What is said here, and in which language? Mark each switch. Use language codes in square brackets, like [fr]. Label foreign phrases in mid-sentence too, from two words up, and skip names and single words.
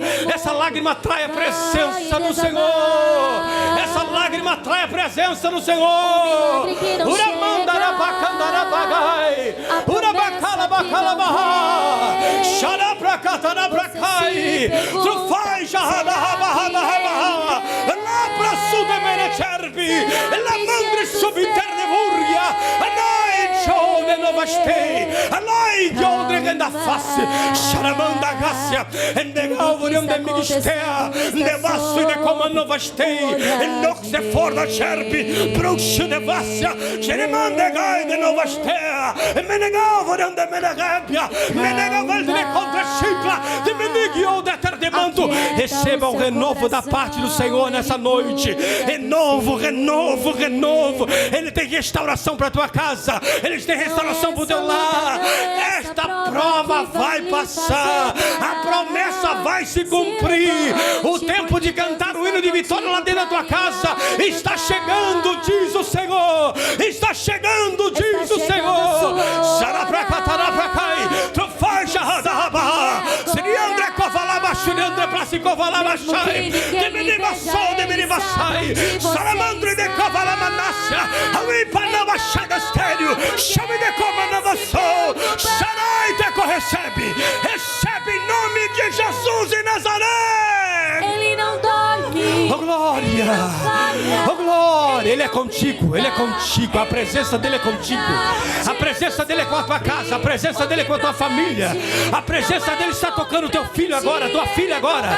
[pt] Essa lágrima atrai a presença do Senhor. Essa lágrima atrai a presença do Senhor. Xará pra cá, tará pra cá. Tu faz, jarrada, rabahada, la mandre subiterne burgia, anai chode novaste, anai jodre ganda face, charamanda gassia, endegavorium de migistea, de vasso de coma novaste, endoxe forda cherpi, bruxo de vassia, cheremande gai de novastea, menegavorium de menegapia, menegaval de contra chicla, de menigio de terdemanto. Receba o renovo da parte do Senhor nessa noite. Renovo, renovo, renovo. Ele tem restauração para a tua casa. Ele tem restauração para o teu lar. Esta prova vai passar. A promessa vai se cumprir. O tempo de cantar o hino de vitória lá dentro da tua casa está chegando, diz o Senhor. Está chegando, diz o Senhor. Saraprakataraprakai, Trofaixa Radaba, Siriandra Kovalaba, Shuriandra Plasicovalaba Shai, Deminibassou, Deminibassai, Salamandre de Kovalamanassia, Awipanava Chagastério, Chame de Comanavassou, Sarai Teco recebe em nome de Jesus em Nazaré. Ele não dorme. Oh glória, oh glória, Ele é contigo, Ele é contigo, a presença dEle é contigo, a presença dEle é com a tua casa, a presença dEle é com a tua família, a presença dEle está tocando o teu filho agora, tua filha agora.